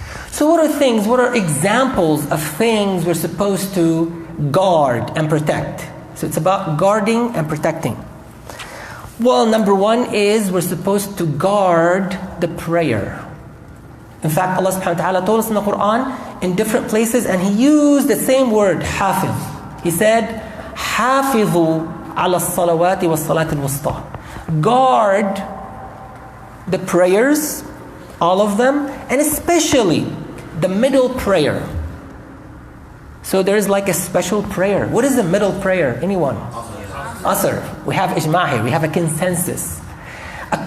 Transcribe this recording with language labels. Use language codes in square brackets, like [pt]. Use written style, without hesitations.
[en] So what are examples of things we're supposed to guard and protect? So it's about guarding and protecting. Well, number 1 is we're supposed to guard the prayer. In fact, Allah subhanahu wa ta'ala told us in the Quran in different places, and He used the same word, hafiz. He said, [ar] حافظوا على الصلوات والصلاة الوسطى. [en] Guard the prayers, all of them, and especially the middle prayer. So there's like a special prayer. What is the middle prayer? Anyone? Asr. We have ijma' here. We have a consensus. A